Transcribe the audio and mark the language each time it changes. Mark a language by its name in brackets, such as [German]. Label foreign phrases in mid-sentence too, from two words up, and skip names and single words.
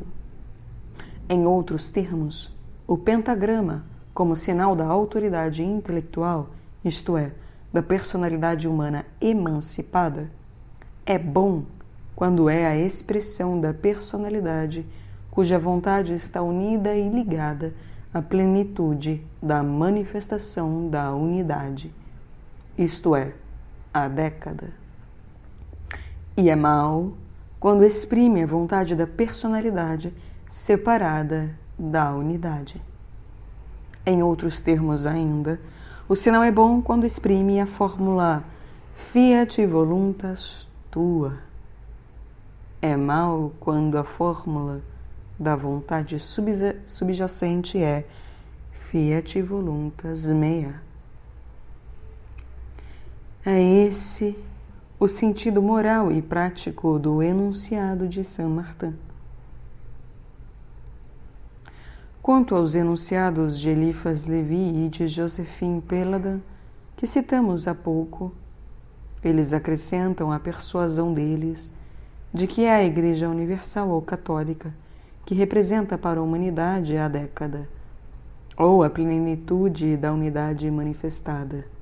[Portuguese] Em outros termos, o pentagrama, como sinal da autoridade intelectual, isto é, da personalidade humana emancipada, é bom quando é a expressão da personalidade cuja vontade está unida e ligada à plenitude da manifestação da unidade, isto é, a década. E é mau quando exprime a vontade da personalidade separada da unidade. Em outros termos ainda, o sinal é bom quando exprime a fórmula [Latin] Fiat voluntas tua. [Portuguese] É mau quando a fórmula da vontade subjacente é [Latin] Fiat voluntas mea. [Portuguese] É esse o sentido moral e prático do enunciado de Saint Martin. Quanto aos enunciados de Eliphas Levi e de Joséphine Péladan, que citamos há pouco, eles acrescentam a persuasão deles de que é a Igreja Universal ou Católica que representa para a humanidade a década, ou a plenitude da unidade manifestada.